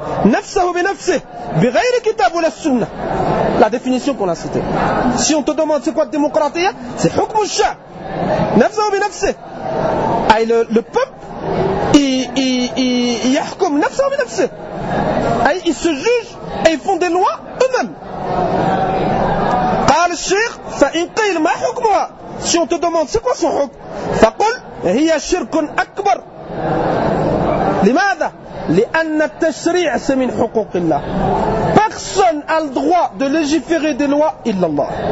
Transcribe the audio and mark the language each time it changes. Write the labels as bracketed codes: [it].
[ar] نفسه بنفسه بغير كتاب ولا السنة. [fr] La définition qu'on a citée. Si on te demande c'est quoi la démocratie, c'est [ar] حكم الشعب. نفسه بنفسه. [fr] Aïe, le peuple, il [ar] يحكم نفسه بنفسه. [fr] Aïe, ils se jugent et ils font des lois eux-mêmes. [ar] قال الشيخ فإن قيل ما حكمها. [fr] Si on te demande c'est quoi son حكم, [ar] فقل هي شرك أكبر. لماذا؟ لأن التشريع من حقوق الله. [fr] Personne a le droit de légiférer des lois [ar] إلا الله.